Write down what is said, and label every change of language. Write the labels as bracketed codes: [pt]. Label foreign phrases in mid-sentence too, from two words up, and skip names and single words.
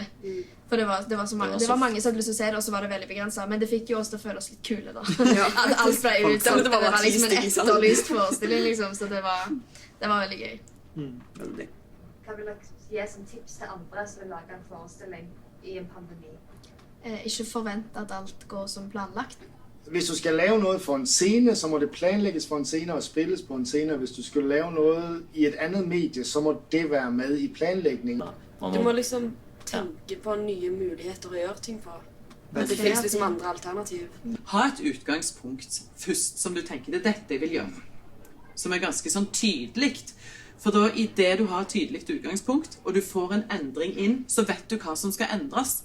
[no] For det var så mange. Det var mange som hadde lyst til å se det, og så var det veldig begrenset. Men det fikk jo oss til å føle oss litt kule da. At alt ble utsolgt. Det var liksom en etterlyst forestilling, liksom, så det var veldig gøy. Veldig. Hva vil dere gi som tips til andre som vil lage en forestilling i en pandemi? Ikke forvent at alt går som planlagt. [da] Hvis du skal lave noget for en scene, så må det planlægges for en scene og spilles på en scene. Hvis du skal lave noget i et andet medie, så må det være med i planlægningen. [no] Du må liksom tenke på nye muligheter å gjøre ting på. Det finnes liksom andre alternativ. Ha et utgangspunkt først som du tenker, det er dette jeg vil gjøre. Som er ganske sånn tydelig. For da i det du har tydelig utgangspunkt, og du får en endring inn, så vet du hva som skal endres.